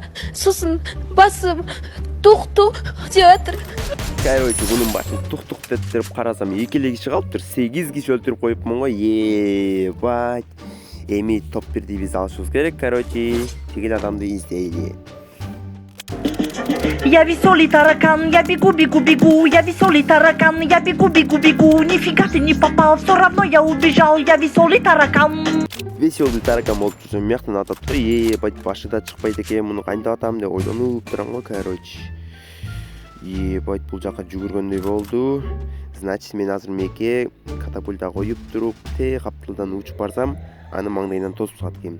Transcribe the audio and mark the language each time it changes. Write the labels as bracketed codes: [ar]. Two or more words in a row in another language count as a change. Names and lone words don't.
[ky] Сосын басым тук деп атыр. Короче, бунун башын тук деп карасам, 2 киши калыптыр. 8 киши өлтүрүп коюпмун го. [ru] Ебать. [ky] Эми топ 1ди биз алышыбыз керек, короче. Тигил адамды издейли. [ru] Я веселый таракан, я бегу, я веселый таракан, я бегу, нифига ты не попал, все равно я убежал, я веселый таракан. [ky] Веселый таракан болуп жүрсөм, мыяктан атат да, ебать, башы да чыкпайт экен, муну кантип атам деп ойлонуп турам го, короче. Ебать, бул жака жүгүргөндөй болду. Значит, мен азыр меке катапульта коюп туруп, каптылдан учуп барсам, аны маңдайынан тосуп салат экен.